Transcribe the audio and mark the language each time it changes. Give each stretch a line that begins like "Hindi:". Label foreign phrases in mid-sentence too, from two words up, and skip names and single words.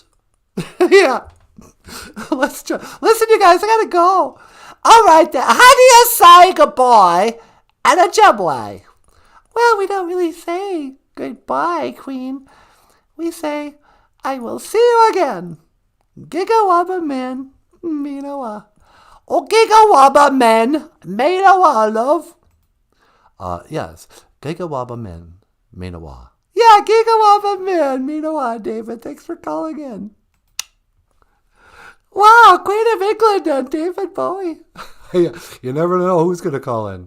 English: Yeah. Listen, you guys, I gotta go. All right, then. How do you say goodbye in Ojibwe? Well, we don't really say goodbye, Queen. We say, I will see you again.
Ojibwa: Gigawaba men, minawa. Oh, gigawaba men, minawa,
English: love.
Ojibwa: Yes, Gigawaba men, minawa. Yeah, gigawaba men, minawa, David.
English: Thanks for calling in. Wow, Queen of England and David Bowie. You never know who's going to call in.